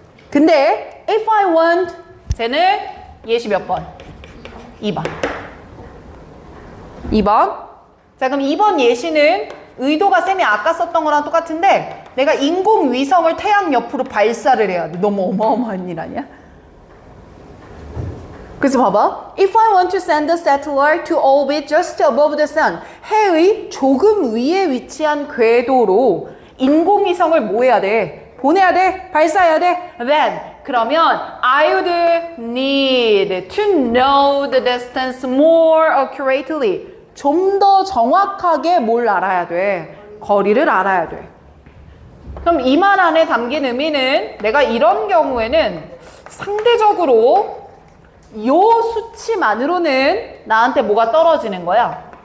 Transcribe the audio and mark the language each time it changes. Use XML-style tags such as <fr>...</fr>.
<ko>근데</ko> <en>if I want,</en> <ko>쟤는 예시 몇 번? 2번. 2번. 자, 그럼 2번 예시는 의도가 쌤이 아까 썼던 거랑 똑같은데 내가 인공위성을 태양 옆으로 발사를 해야 돼. 너무 어마어마한 일 아니야? 그래서 봐봐.</ko> <en>If I want to send a satellite to orbit just above the sun,</en> <ko>해의 조금 위에 위치한 궤도로 인공위성을 뭐 해야 돼? 보내야 돼? 발사해야 돼?</ko> <en>Then</en> <ko>그러면</ko> <en>I would need to know the distance more accurately.</en> <ko>좀 더 정확하게 뭘 알아야 돼? 거리를 알아야 돼. 그럼 이 말 안에 담긴 의미는 내가 이런 경우에는 상대적으로 요 수치만으로는 나한테 뭐가 떨어지는 거야?</ko>